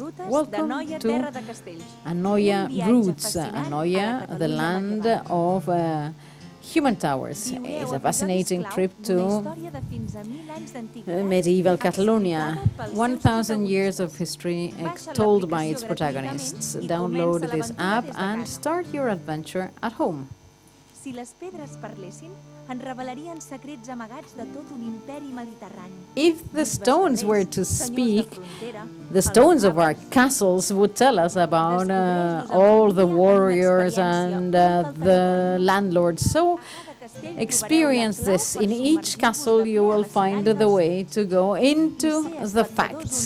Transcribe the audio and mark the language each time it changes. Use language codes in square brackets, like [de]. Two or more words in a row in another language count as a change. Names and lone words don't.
[en] Welcome to Anoia Roots, Anoia, the land of Human Towers. Is a fascinating trip to medieval Catalonia. 1,000 years of history told by its protagonists. Download this app and start your adventure at home. [ca] Si les pedres parlessin, en revelarien secrets amagats de tot un imperi mediterrani. [en] If the stones were to speak, the stones of our castles would tell us about all the warriors and the landlords. So experience this. In each castle you will find the way to go into the facts.